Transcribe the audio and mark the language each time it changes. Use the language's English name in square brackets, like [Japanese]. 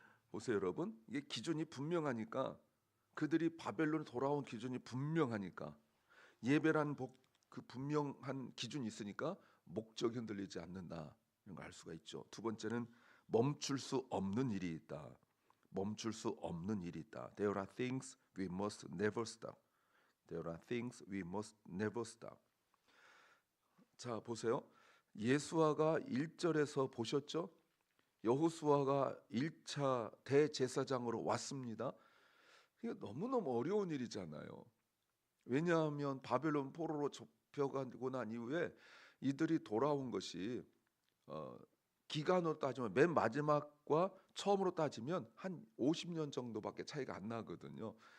[Korean] 보세요, 여러분. 이게 기준이 분명하니까 그들이 바벨론 돌아온 기준이 분명하니까 예배란 그 분명한 기준이 있으니까 목적이 흔들리지 않는다. 이런 걸 알 수가 있죠. 두 번째는 멈출 수 없는 일이 있다. 멈출 수 없는 일이 있다. [English] There are things we must never stop. There are things we must never stop. [Korean] 자, 보세요. 예수아가 1절에서 보셨죠? 여호수아가 1차 대제사장으로 왔습니다. 이게 너무너무 어려운 일이잖아요. 왜냐하면 바벨론 포로로 잡혀가고 난 이후에 이들이 돌아온 것이 기간으로 따지면 맨 마지막과 처음으로 따지면 한 50년 정도밖에 차이가 안 나거든요.